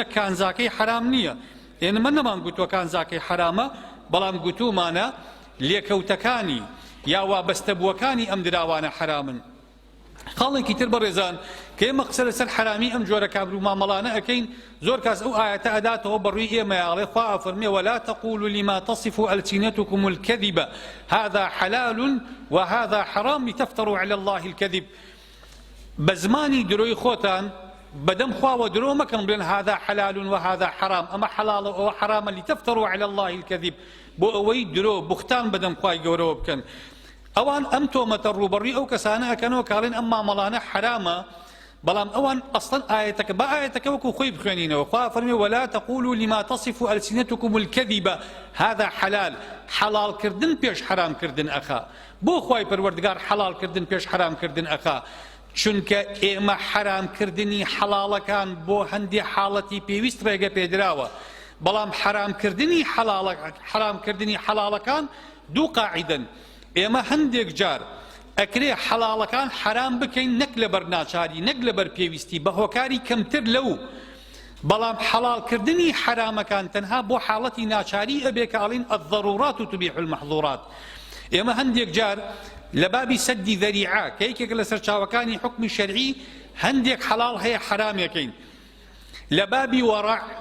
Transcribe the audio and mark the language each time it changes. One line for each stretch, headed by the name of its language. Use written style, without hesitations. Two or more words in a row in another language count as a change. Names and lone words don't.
Central Kurdish: کانزاکەی حرام نییە ئێمە نەمان گوتووە کانزاکەی حرامە بەڵام گوتومانە لێکەوتەکانی یا وابەستەبووەکانی ئەم دراوانە حرامن خاڵێکی تر بەڕێزان کە ئێمە قسە لەسەر حرامی ئەم جۆرە کابرا و مامەڵانە ئەەکەین زۆر کاس ئەو ئاەتە ئەداتەوە بەڕووی ئێمەیاڵێ خوا ئەفەرمێ
Arabic: ولا تقولوا لما تصف ألسنتكم الكذب هذا حلال وهذا حرام لتفتروا على الله الكذب
Central Kurdish: بزمانی دروی خۆتان بەدەم خواوە درۆ مەکەن بڵێن
Arabic: هذا حلال وهذا حرام
Central Kurdish: ئەمە حەڵاڵە ئەوە حرامە
Arabic: لتفتروا على الله الكذب
Central Kurdish: بۆ ئەوەی درۆ بوختان بەدەم خوای گەورەوە بکەن ئەوان ئەم تۆمەتە ڕوبەڕووی ئەو کەسانە ئەکەنەوە کاڵێن ئەم مامەڵانە حرامە بەڵام ئەوان ئەسڵەن ئاەتەکە بە ئاەتەکە وەکو خۆی بخوێنینەوە خوا فەرمێ
Arabic: ولا تقولوا لما تصف ألسنتكم الكذب هذا حلال
Central Kurdish: حەڵاڵکردن پێش حرامکردن ئەخا بۆ خوای پەروەردگار حەڵاڵکردن پێش حرامکردن ئەخا چونکە ئێمە حرامکردنی حەڵاڵەکان بۆ هەندێک حاڵەتی پێویست ڕێگە پێدراوە بەڵام حرامکردنی حەڵاڵەکان دوو قاعیدەن ئێمە هەندێک جار ئەکرێ حەڵاڵەکان حرام بکەین نەک لەبەر ناچاری نەک لەبەر پێویستی بە هۆکاری کەمتر لەو بەڵام حەڵاڵکردنی حرامەکان تەنها بۆ حاڵەتی ناچاری ئەبێ کە ئەڵین
Arabic: الضرورات تبيح المحظورات
Central Kurdish: ئێمە هەندێک جار لە بابی سەدی ذەریعە کە یەکێک لە سەرچاوەکانی حکمی شەرعی هەندێک حەڵاڵ هەیە حرامەکەین لە بابی وەڕع